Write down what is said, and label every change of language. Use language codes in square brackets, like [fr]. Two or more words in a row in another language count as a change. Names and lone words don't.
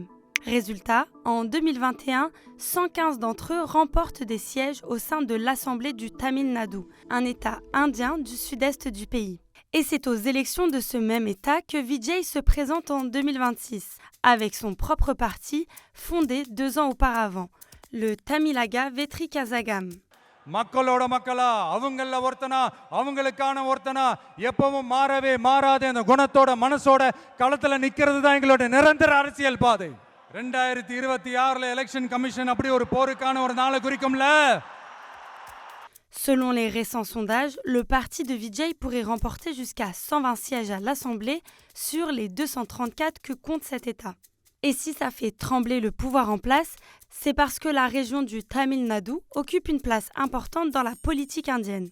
[fr] Résultat, en 2021, 115 d'entre eux remportent des sièges au sein de l'Assemblée du Tamil Nadu, un État indien du sud-est du pays. Et c'est aux élections de ce même État que Vijay se présente en 2026, avec son propre parti, fondé 2 ans auparavant, le Tamilaga Vetri Kazhagam. [ta] மக்களோட மக்களா, அவங்கள ஒருத்தனா, அவங்களுக்கான ஒருத்தனா, எப்பவும் மாறவே மாறாத அந்த குணத்தோட மனசோட களத்துல நிக்கிறது தான் எங்களோட நிரந்தர அரசியல் பாதை. 2026 [en] election commission [ta] அப்படி ஒரு போருக்கான ஒரு நாளை குறிக்கும்ல. [fr] Selon les récents sondages, le parti de Vijay pourrait remporter jusqu'à 120 sièges à l'Assemblée sur les 234 que compte cet État. Et si ça fait trembler le pouvoir en place, c'est parce que la région du Tamil Nadu occupe une place importante dans la politique indienne.